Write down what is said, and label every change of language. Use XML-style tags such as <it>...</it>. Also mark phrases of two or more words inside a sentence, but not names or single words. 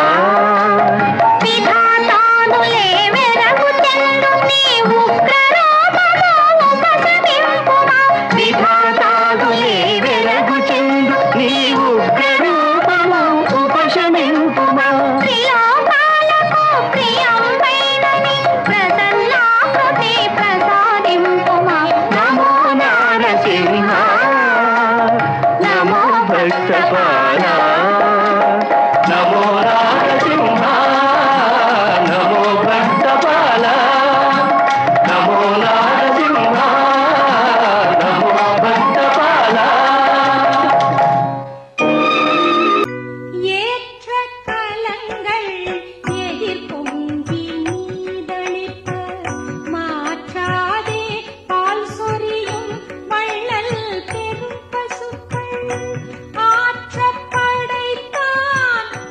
<te>విధాతానులే వెరకు చెందు నీ ఉగ్రరూపము ఉపశమింపుమా విధాతానులే వెరకు చెందు నీ ఉగ్రరూపము ఉపశమింపుమా త్రిలోకాలకు ప్రియంబైనని ప్రసన్నాకృతి ప్రసాదింపుమా</te> <sa>నమో నారసింహ నమో భక్తపాల नमो नारसिंह नमो भक्तपाल नमो नारसिंह नमो भक्तपाल</sa> <ta>ஏற்ற கலங்கள் எதிர்பொங்கி நீதளிப்ப மாற்றாதே பால் சொரியும் வள்ளல் பெரும் பசுக்கள் ஆற்றப் படைத்தாய்</ta>